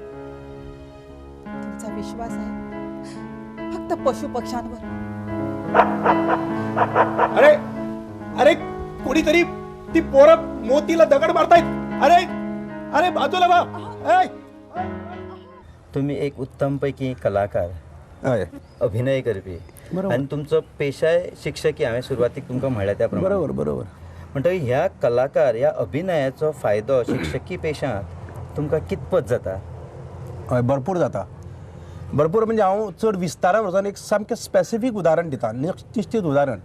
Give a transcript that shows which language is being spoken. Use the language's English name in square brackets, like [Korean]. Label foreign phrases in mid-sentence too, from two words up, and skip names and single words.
[Marathi] तुमचा विश्वास आहे फक्त पशु पक्ष्यांवर. अरे अरे कोणीतरी ती पोरं मोतीला दगड मारतायत. अरे अरे बाजूला वा. [Konkani] तुम्ही एक उत्तम पैकी कलाकार, हय, अभिनय करपी, आणि तुमचो पेशाय शिक्षकी. हांवें सुरवातीक तुमकां म्हणलें त्या प्रमाणे. बरोबर. म्हणटकीर ह्या कलाकार, ह्या अभिनयाचो फायदो शिक्षकी पेशांत तुमकां कितपत जाता? हय, भरपूर जाता. भरपूर म्हणजे हांव चड विस्तारान वचून एक सामकें स्पेसिफीक उदाहरण दिता, निश्चित उदाहरण.